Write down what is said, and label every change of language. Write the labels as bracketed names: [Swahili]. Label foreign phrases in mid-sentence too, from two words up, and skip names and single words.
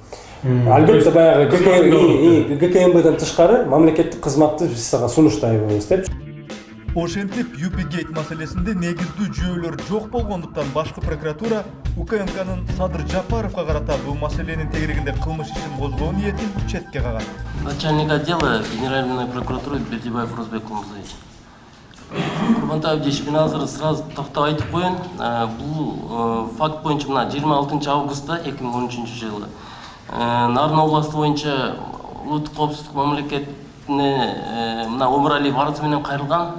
[Kyrgyz] Албетте баягы ГКМБден тышкары мамлекеттик кызматты биз сага сунуштайбыз деп. Ошентип UPGate маселесинде негиздүү жүйөлөр жок болгондуктан башкы прокуратура УКМКнын Садыр Жапаровго карата бул маселенин тегерегинде кылмыш ишин козгоо ниетин четке кагат. [Russian] Начальник отдела Генеральной прокуратуры Бердибаев Розбек Кумзович. [Kyrgyz] Курмантай Абдиевич, мен азыр сразу токтоп айтып коеюн. Бул факт боюнча мына 26 августта 2013 жылы Нарын областы боюнча улуттук коопсуздук мамлекетине мына Өмүралиев арызы менен кайрылган.